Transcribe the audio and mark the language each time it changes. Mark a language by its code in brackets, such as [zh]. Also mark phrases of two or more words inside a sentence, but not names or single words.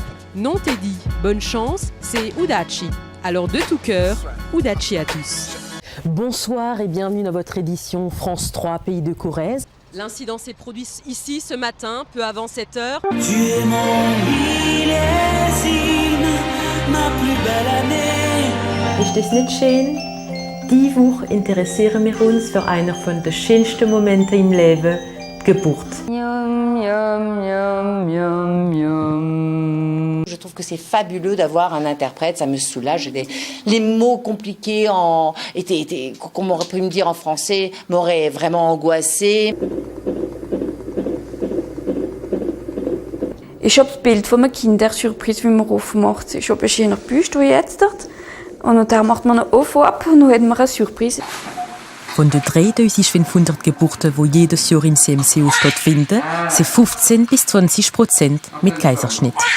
[fr] Non, t'es dit, bonne chance, c'est Udachi. Alors de tout cœur, Udachi à tous. Bonsoir et bienvenue dans votre édition France 3, Pays de Corrèze. L'incident s'est produit ici ce matin, peu avant 7h. Tu es mon millésime, ma plus belle année. [de] Ist es nicht schön? Die Woche interessieren wir uns für einer von den schönsten Momente im Leben, die Geburt. Yum, yum, yum, yum, yum. [fr] Je trouve que c'est fabuleux d'avoir un interprète, ça me soulage. Les mots compliqués qu'on m'aurait pu me dire en français m'auraient vraiment angoissée. [de] Ich habe das Bild von einer Kindersurprise, wie man aufmacht. Ich habe einen schönen Büste jetzt dort. Und dann macht man einen Ofen ab und dann hat man eine Surprise. Von den 3500 Geburten, die jedes Jahr in CMCO stattfinden, sind 15 bis 20% mit Kaiserschnitt.